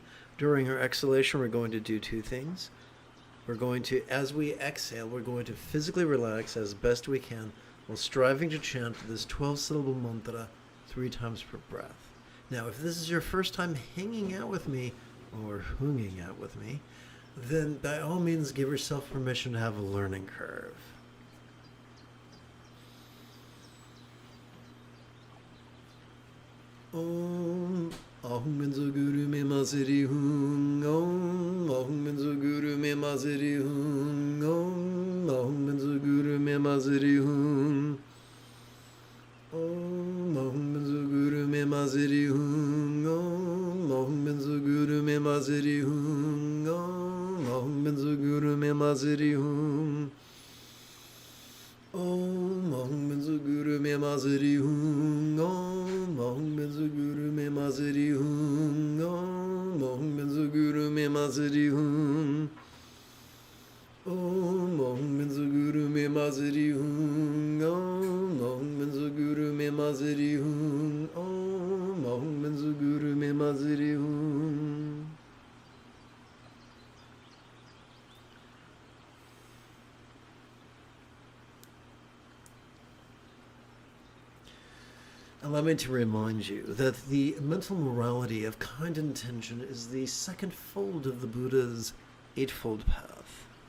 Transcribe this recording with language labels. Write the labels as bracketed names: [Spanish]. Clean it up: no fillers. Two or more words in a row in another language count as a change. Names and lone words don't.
[English] During our exhalation, we're going to do 2 things. We're going to, as we exhale, we're going to physically relax as best we can while striving to chant this 12-syllable mantra 3 times per breath. Now, if this is your first time hanging out with me or hanging out with me, then by all means give yourself permission to have a learning curve. [Sanskrit] Om Ahum Benzo Guru Me Masiri Hum Om Ahum Benzo Guru Me Masiri Hum Om Ahum Benzo Guru Me Masiri Hum Om Ahum Benzo Guru Me Masiri Hum Om Ahum Benzo Guru Me Masiri Hum Om Ahum Benzo Guru Me Masiri Hum Om Ahum Benzo Guru Me Masiri Hum Om Ahum Benzo Guru Me Masiri Hum Mazuri Hun. Om Menzo Guru Me Mazuri Hun. Om Menzo Guru Me Mazuri Hun. Om Menzo Guru Me Mazuri Hun. [English] Allow me to remind you that the mental morality of kind intention is the second fold of the Buddha's Eightfold Path.